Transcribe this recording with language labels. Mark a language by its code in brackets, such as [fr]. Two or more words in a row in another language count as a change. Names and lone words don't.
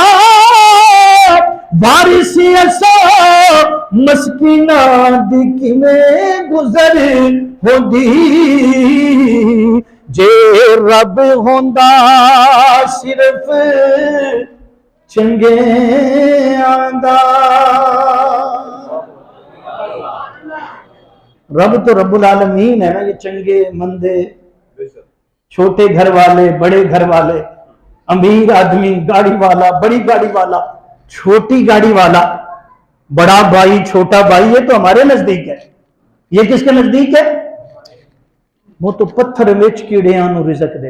[pa] بارش اسا مسکینا دی کیویں گزر ہوندی، جے رب ہوندا صرف چنگے آندا. رب تو رب العالمین ہے نا، یہ چنگے مندے [ur] چھوٹے گھر والے، بڑے گھر والے، امیر آدمی، گاڑی والا، بڑی گاڑی والا، چھوٹی گاڑی والا، بڑا بھائی، چھوٹا بھائی، یہ تو ہمارے نزدیک ہے. یہ کس کے نزدیک ہے؟ [pa] وہ تو پتھر وچ کیڑیاں نو رزق دے.